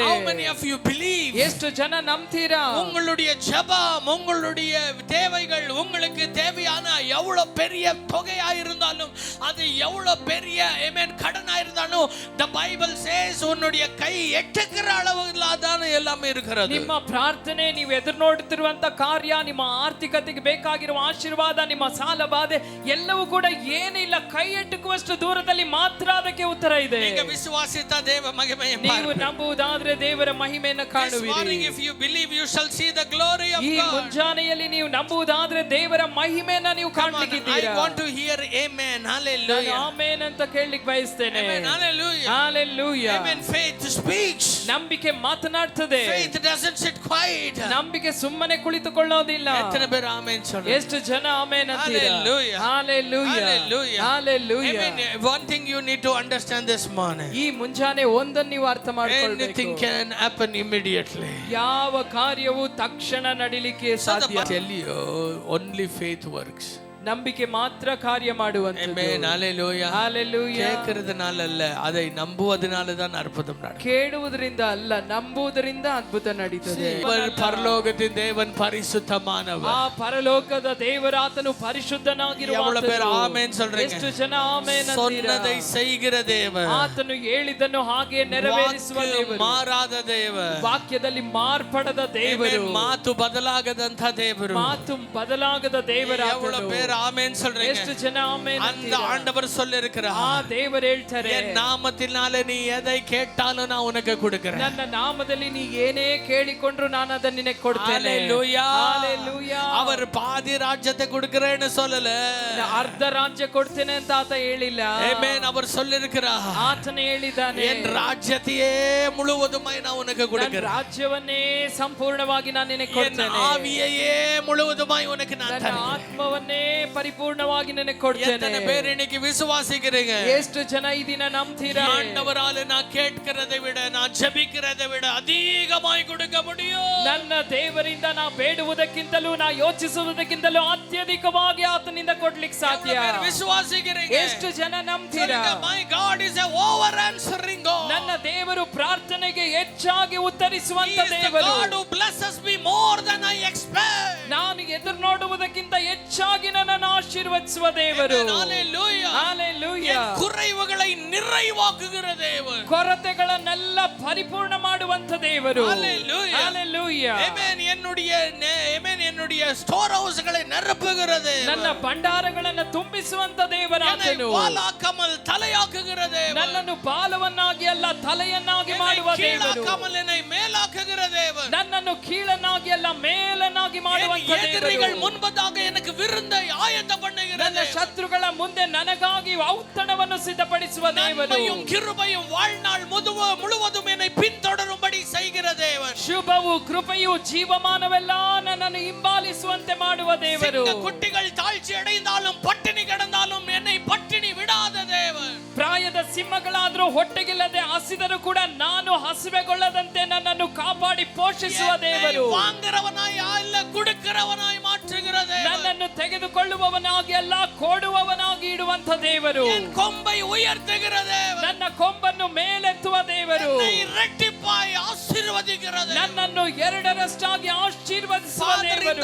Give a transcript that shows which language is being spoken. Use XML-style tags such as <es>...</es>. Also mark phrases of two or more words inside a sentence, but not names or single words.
<en>How many of you believe?</en> <kn>ಎಷ್ಟು ಜನ ನಂಬ್ತೀರಾ?</kn> <ta>உங்களுடைய ஜெபம், உங்களுடைய தேவைகள், உங்களுக்கு தேவையான எவ்வளவு பெரிய தொகையா இருந்தாலும், அது எவ்வளவு பெரிய ஆமென் கடனா இருந்தாலும்,</ta> <en>the bible says</en> <ta>உன்னுடைய கை எட்டுகிற அளவுல தான் எல்லாமே இருக்கிறது.</ta> <kn>ನಿಮ್ಮ ಪ್ರಾರ್ಥನೆ, ನೀವು ಎದುರು ನೋಡುತ್ತಿರುವಂತ ಕಾರ್ಯ, ನಿಮ್ಮ ಆರ್ಥಿಕತೆಗೆ ಬೇಕಾಗಿರುವ ಆಶೀರ್ವಾದ, ನಿಮ್ಮ ಸಾಲ ಬಾಧೆ ಎಲ್ಲವೂ ಕೂಡ ಏನಿಲ್ಲ, ಕೈ ಎಟುಕುವಷ್ಟು ದೂರದಲ್ಲಿ ಮಾತ್ರ ಅದಕ್ಕೆ ಉತ್ತರ ಇದೆ.</kn> <ta>நீங்க விசுவாசித்த தேவ மகிமையை</ta> <kn>ನೀವು ನಂಬುವುದಾದ್ರೆ ದೇವರ ಮಹಿಮೆಯನ್ನು ಕಾಣುವಿರಿ.</kn> <en>if you believe you shall see the glory of</en> <kn>ಈ</kn> <en>God.</en> <kn>ಮುಂಜಾನೆಯಲ್ಲಿ ನೀವು ನಂಬುವುದಾದ್ರೆ ದೇವರ ಮಹಿಮೆಯನ್ನು ನೀವು ಕಾಣಲಿಕ್ಕಿದ್ದೀರಾ?</kn> <en>I want to hear amen. Hallelujah.</en> <kn>ಆಮೆನ್ ಅಂತ ಕೇಳಲಿಕ್ಕೆ ಬಯಸ್ತೇನೆ.</kn> <en>Amen. Hallelujah. Hallelujah. Amen. Faith speaks.</en> <kn>ನಂಬಿಕೆ ಮಾತನಾಡ್ತದೆ.</kn> <en>Faith doesn't sit quiet.</en> <kn>ನಂಬಿಕೆ ಸುಮ್ಮನೆ ಕುಳಿತುಕೊಳ್ಳೋದಿಲ್ಲ.</kn> <ta>எத்தனை பேர் ஆமென் சொல்றேன்.</ta> <kn>ಎಷ್ಟು ಜನ ಆಮೆನ್ ಅಂತೀರಾ?</kn> <en>Hallelujah. Hallelujah. Hallelujah. Hallelujah. Amen. One thing you need to understand this morning.</en> <kn>ಈ ಮುಂಜಾನೆ ಒಂದನ್ನು ನೀವು ಅರ್ಥ ಮಾಡಿಕೊಳ್ಳಬೇಕು.</kn> <en>Anything can happen immediately.</en> <kn>ಯಾವ ಕಾರ್ಯವು ತಕ್ಷಣ ನಡಿಲಿಕ್ಕೆ ಸಾಧ್ಯ.</kn> <en>Tell you, only faith works.</en> <kn>ನಂಬಿಕೆ ಮಾತ್ರ ಕಾರ್ಯ ಮಾಡುವಂತದ್ದು.</kn> <en>Amen. Hallelujah. Hallelujah.</en> <ta>கேட்கிறதுனால அல்ல, அதை நம்புவதனால தான் அற்புதம் நடக்கும்.</ta> <kn>ಕೇಳುವುದರಿಂದ ಅಲ್ಲ, ನಂಬುವುದರಿಂದ ಅದ್ಭುತ ನಡೀತದೆ.</kn> <ta>பரலோகத்தின் தேவன் பரிசுத்தமானவர்.</ta> <kn>ಆ ಪರಲೋಕದ ದೇವರಾತನು ಪರಿಶುದ್ಧನಾಗಿರುವಾತನು.</kn> <ta>எவ்வளவு பேர் ஆமென் சொல்றீங்க?</ta> <kn>ಎಷ್ಟು ಜನ ಆಮೆನ್ ಅಂತೀರಾ?</kn> <ta>சொன்னதை செய்கிற தேவன்.</ta> <kn>ಆತನು ಹೇಳಿದ್ದನ್ನು ಹಾಗೆ ನೆರವೇರಿಸುವ ದೇವರು. ಮಾರಾದ ದೇವರು. ವಾಕ್ಯದಲ್ಲಿ ಮಾರ್ಪಡದ ದೇವರು. ಮಾತು ಬದಲಾಗದಂತ ದೇವರು. ಮಾತು ಬದಲಾಗದ ದೇವರಾತನು.</kn> <ta>எவ்வளவு பேர் ஆமென் சொல்றீங்க?</ta> <kn>ಎಷ್ಟು ಜನ ಆಮೆನ್</kn> <ta>அந்த ஆண்டவர் சொல்லிருக்கிறார்.</ta> <kn>ಆ ದೇವರು ಹೇಳ್ತಾರೆ,</kn> <ta>என் நாமத்தினாலே நீ எதை கேட்டாலும் நான் உனக்கு கொடுக்கிறேன்.</ta> <kn>ನನ್ನ ನಾಮದಲ್ಲಿ ನೀ ಏನೇ ಕೇಳಿಕೊಂಡ್ರು ನಾನು ಅದನ್ನ ನಿನಗೆ ಕೊಡ್ತೇನೆ.</kn> <ta>ஹalleluya. ஹalleluya. அவர் பாதி ராஜ்யத்தை கொடுக்கிறேன்னு சொல்லல,</ta> <kn>ಅರ್ಧ ರಾಜ್ಯ ಕೊಡ್ತೇನೆ ಅಂತ ಆತ ಹೇಳಿಲ್ಲ. ಆಮೆನ್.</kn> <ta>அவர் சொல்லிருக்கிறார்,</ta> <kn>ಆತನೇ ಹೇಳಿದ್ದಾನೆ,</kn> <ta>என் ராஜ்யத்தையே முழுவதுமாய் நான் உனக்கு கொடுக்கிறேன்.</ta> <kn>ರಾಜ್ಯವನ್ನೇ ಸಂಪೂರ್ಣವಾಗಿ ನಾನು ನಿನಗೆ ಕೊಡ್ತೇನೆ.</kn> <ta>ஆவியையே முழுவதுமாய் உனக்கு நான்</ta> <kn>ನನ್ನ</kn> <ta>தருகிறேன்.</ta> <kn>ಆತ್ಮವನ್ನೇ ಪರಿಪೂರ್ಣವಾಗಿ ನನಗೆ ಕೊಡ್ತೇನೆ.</kn> <ta>எத்தனை பேர் இன்னைக்கு விசுவாசிக்கிறீங்க?</ta> <kn>ಎಷ್ಟು ಜನ ಈ ದಿನ ನಂಬ್ತೀರಾ?</kn> <ta>ஆண்டவரால நான் கேட்கிறதை விட நான் ஜெபிக்கிறதை விட அதிகமாய் கொடுக்க முடியும்.</ta> <kn>ನನ್ನ ದೇವರಿಂದ ನಾ ಬೇಡುವುದಕ್ಕಿಂತಲೂ ನಾ ಯೋಚಿಸುವುದಕ್ಕಿಂತಲೂ ಅತ್ಯಧಿಕವಾಗಿ ಆತನಿಂದ ಕೊಡ್ಲಿಕ್ಕೆ ಸಾಧ್ಯ.</kn> <ta>ವಿಶ್ವಾಸಿக்கிறೀங்க?</ta> <kn>ಎಷ್ಟು ಜನ ನಂಬ್ತೀರಾ?</kn> <en>My God is a over answering God.</en> <kn>ನನ್ನ ದೇವರು ಪ್ರಾರ್ಥನೆಗೆ ಹೆಚ್ಚಾಗಿ ಉತ್ತರಿಸುವಂತ ದೇವರು.</kn> <en>God who blesses me more than I expect.</en> <kn>ನಾನು ಎದುರು ನೋಡುವುದಕ್ಕಿಂತ ಹೆಚ್ಚಾಗಿ ನನ್ನನ್ನು ಆಶೀರ್ವದಿಸುವ ದೇವರು.</kn> <en>Hallelujah. Hallelujah.</en> <ta>குறைவுகளை நிறைவாக்குகிற தேவன்.</ta> <kn>ಕೊರತೆಗಳನ್ನೆಲ್ಲ ಪರಿಪೂರ್ಣ ಮಾಡುವಂತ ದೇವರು.</kn> <en>Hallelujah. Hallelujah. Amen.</en> <ta>என்னுடைய ஸ்டோர் ஹவுஸ்களை நிரப்புகிற தேவன்.</ta> <kn>ನನ್ನ ಭಂಡಾರಗಳನ್ನು ತುಂಬಿಸುವಂತ ದೇವರಾತನು.</kn> <ta>வாலாக்காமல் தலையாக்குகிற தேவன்.</ta> <kn>ನನ್ನನ್ನು ಬಾಲವನ್ನಾಗಿ ಅಲ್ಲ ತಲೆಯನ್ನಾಗಿ ಮಾಡುವ ದೇವರು.</kn> <ta>ಕೀಳಾಕಮಲ್ என்னை மேலாக்குகிற தேவன்.</ta> <kn>ನನ್ನನ್ನು ಕೀಳನ್ನಾಗಿ ಅಲ್ಲ ಮೇಲನ್ನಾಗಿ ಮಾಡುವಂತ ದೇವರು.</kn> <ta>எதிரிகள் முன்பாக எனக்கு விருந்தை ஆயத்த பண்ணுகிற</ta> <kn>ನನ್ನ ಶತ್ರುಗಳ ಮುಂದೆ ನನಗಾಗಿ ಔತಣವನ್ನು ಸಿದ್ಧಪಡಿಸುವ ದೇವರು.</kn> <ta>நன்மையும் கிருபையும் வாழ்நாள் முழுவதும் என்னை பின்தொடரும்படி செய்கிற தேவன்.</ta> <kn>ಶುಭವು ಕೃಪೆಯು ಜೀವಮಾನವೆಲ್ಲ ನನ್ನನ್ನು ಹಿಂಬಾಲಿಸುವಂತೆ ಮಾಡುವ ದೇವರು.</kn> <ta>குட்டிகள் தாழ்ச்சி அடைந்தாலும் பட்டினி கிடந்தாலும் என்னை பட்டினி விடாத தேவன்.</ta> <kn>ಪ್ರಾಯದ ಸಿಂಹಗಳಾದರೂ ಹೊಟ್ಟೆಗಿಲ್ಲದೆ ಹಸಿದರೂ ಕೂಡ ನಾನು ಹಸಿವೆಗೊಳ್ಳದಂತೆ ನನ್ನನ್ನು ಕಾಪಾಡಿ ಪೋಷಿಸುವ ದೇವರು.</kn> <ta>வாங்குறவனாய் அல்ல கொடுக்கிறவனாய் மாற்றுகிற தேவன்.</ta> <kn>ನನ್ನನ್ನು ತೆಗೆದುಕೊಳ್ಳುವವನಾಗಿ ಅಲ್ಲ ಕೊಡುವವನಾಗಿ ಇಡುವಂತ ದೇವರು.</kn> <ta>என் கொம்பை உயர்த்துகிற தேவன்.</ta> <kn>ನನ್ನ ಕೊಂಬನ್ನು ಮೇಲೆತ್ತುವ ದೇವರು.</kn> <ta>என்னை இரட்டிப்பாய் ஆசீர்வதிக்கிற தேவன்.</ta> <kn>ನನ್ನನ್ನು ಎರಡರಷ್ಟಾಗಿ ಆಶೀರ್ವದಿಸುವ ದೇವರು.</kn>